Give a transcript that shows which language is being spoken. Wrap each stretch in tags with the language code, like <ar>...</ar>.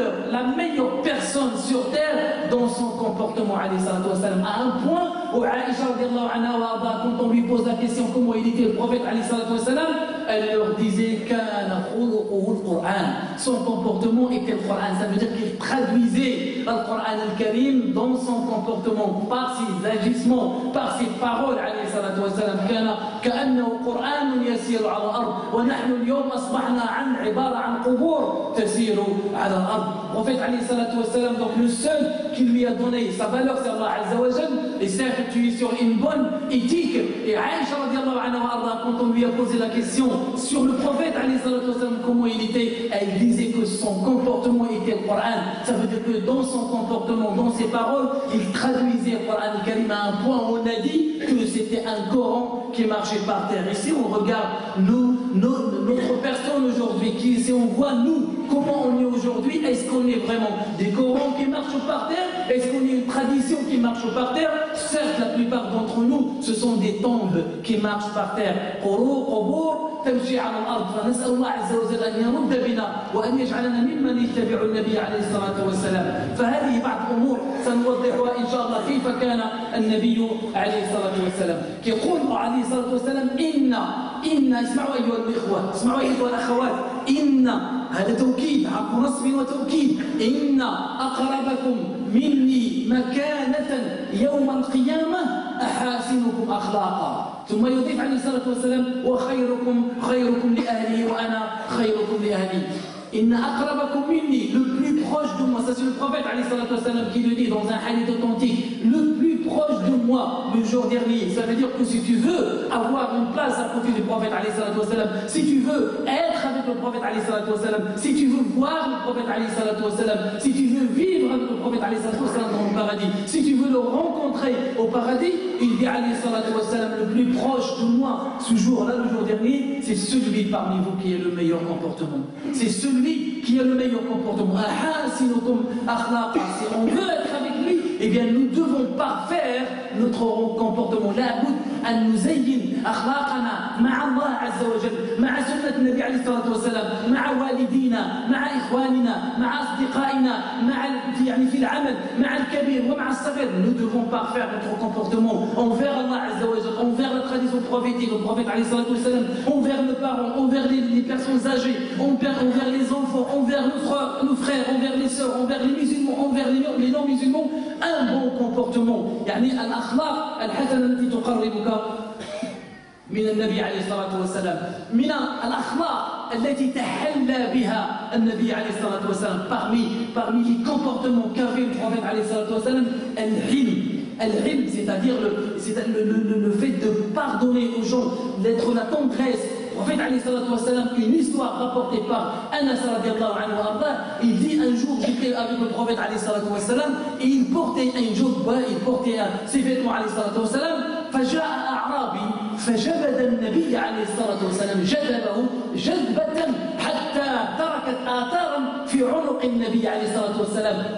<fr>La meilleure personne sur terre dans son comportement alayhi salatu wassalam, à un point où Aïcha radiallahu anha wa arda, quand on lui pose la question comment il était le prophète alayhi salatu wassalam, elle leur disait</fr> <ar>kana khuluquhu al-Qur'an.</ar> <fr>Son comportement était le Qur'an. Ça veut dire qu'il traduisait le Qur'an al-Karim dans son comportement, par ses agissements, par ses paroles alayhi salatu wassalam.</fr> <ar>Kana كأنه قرآن يسير على الأرض ونحن اليوم أصبحنا عبارة عن قبور تسير على الأرض.</ar> <fr>Prophète alayhi salatu wassalam, donc le seul qui lui a donné sa valeur, c'est Allah Azza wa Jal. Et certes tu es sur une bonne éthique. Et Aïcha radiallahu anha wa arda, quand on lui a posé la question sur le prophète alayhi salatu wassalam, comment il était, elle disait que son comportement était le Coran. Ça veut dire que dans son comportement, dans ses paroles, il traduisait le Coran al-Karim à un point où on a dit que c'était un Coran qui marchaient par terre. Et si on regarde notre personne aujourd'hui, si on voit nous, comment on est aujourd'hui, est-ce qu'on est vraiment des Corans qui marchent par terre? Est-ce qu'on est une tradition qui marche par terre? Certes, la plupart d'entre nous, ce sont des tombes qui marchent par terre.</fr> <ar>تمشي على الأرض فنسأل الله عز وجل أن يرد بنا وأن يجعلنا ممن يتبع النبي عليه الصلاة والسلام. فهذه بعض الأمور سنوضحها إن شاء الله كيف كان النبي عليه الصلاة والسلام. يقول عليه الصلاة والسلام إن اسمعوا أيها الإخوة، اسمعوا أيها الأخوات، إن هذا توكيد حرف نصب وتوكيد، إن أقربكم مني مكانة يوم القيامة أحاسنكم أخلاقا. ثم يضيف عليه الصلاة والسلام وخيركم خيركم لأهلي وأنا خيركم لأهلي. إن أقربكم مني,</ar> <fr>le plus proche de moi, ça c'est le prophète alayhi salatu wassalam qui le dit dans un hadith authentique, le plus proche de moi le jour dernier. Ça veut dire que si tu veux avoir une place à côté du prophète alayhi salatu wassalam, si tu veux être avec le prophète alayhi salatu wassalam, si tu veux voir le prophète alayhi salatu wassalam, si tu veux vivre avec le prophète alayhi salatu wassalam dans le paradis, si tu veux le rencontrer au paradis, il dit alayhi salatu wassalam, le plus proche de moi ce jour-là, le jour dernier, c'est celui parmi vous qui a le meilleur comportement. C'est celui qui a le meilleur comportement. Si on veut être avec lui, eh bien nous devons parfaire notre comportement.</fr> <ar>La bout أن نزين أخلاقنا مع الله عز وجل، مع سنة النبي عليه الصلاة والسلام، مع والدينا، مع إخواننا، مع أصدقائنا، يعني في العمل، مع الكبير ومع الصغير.</ar> <fr>Nous devons parfaire notre comportement envers Allah Azza wa Jalla, envers la tradition prophétique, le prophète alayhi salatu wassalam, envers nos parents, envers les personnes âgées, envers les enfants, envers nos frères, envers les sœurs, envers les musulmans, envers les non-musulmans. Un bon comportement.</fr> <ar>يعني الأخلاق الحسنة التي تقربك من النبي عليه الصلاة والسلام، من الأخلاق التي تحلى بها النبي عليه الصلاة والسلام.</ar> <fr>Parmi les comportements qu'avait le prophète عليه الصلاة والسلام, العلم, c'est-à-dire le fait de pardonner aux gens, d'être la tendresse. Le prophète alayhi salatu wassalam, une histoire rapportée par Anas radiallahu anhu arda, il dit un jour j'étais avec le prophète alayhi salatu wassalam et il portait un jubba, il portait ses vêtements alayhi salatu wassalam.</fr> <ar>فجاء أعرابي فجبد النبي عليه الصلاة والسلام جذبه جذبة حتى تركت آثارا في عنق النبي عليه الصلاة والسلام.</ar>